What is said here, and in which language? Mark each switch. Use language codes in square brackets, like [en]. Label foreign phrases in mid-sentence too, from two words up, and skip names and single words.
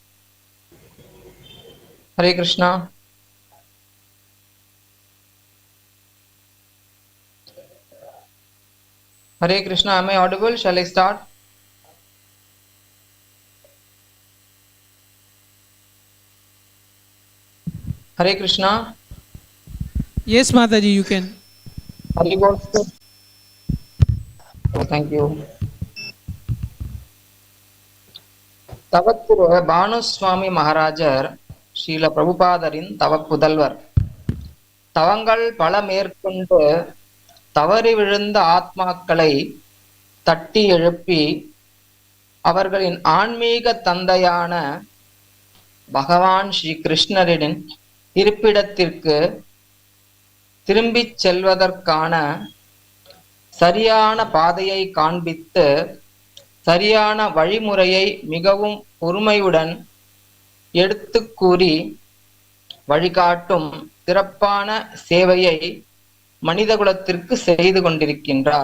[en] Hare Krishna. Hare Krishna, am I audible? Shall I start? Hare Krishna. Yes, Mataji, you can. Hare Krishna. Oh, thank you. [ta] தவத்திரு பானு ஸ்வாமி மகாராஜர் ஸ்ரீல பிரபுபாதரின் தவப்புதல்வர் தவங்கள் பலமேற்கொண்டு தவறி விழுந்த ஆத்மாக்களை தட்டி எழுப்பி அவர்களின் ஆன்மீக தந்தையான பகவான் ஸ்ரீ கிருஷ்ணரின் இருப்பிடத்திற்கு திரும்பிச் செல்வதற்கான சரியான பாதையை காண்பித்து சரியான வழிமுறையை மிகவும் பொறுமையுடன் எடுத்துக் கூறி வழிகாட்டும் சிறப்பான சேவையை மனிதகுலத்திற்கு செய்து கொண்டிருக்கின்றார்.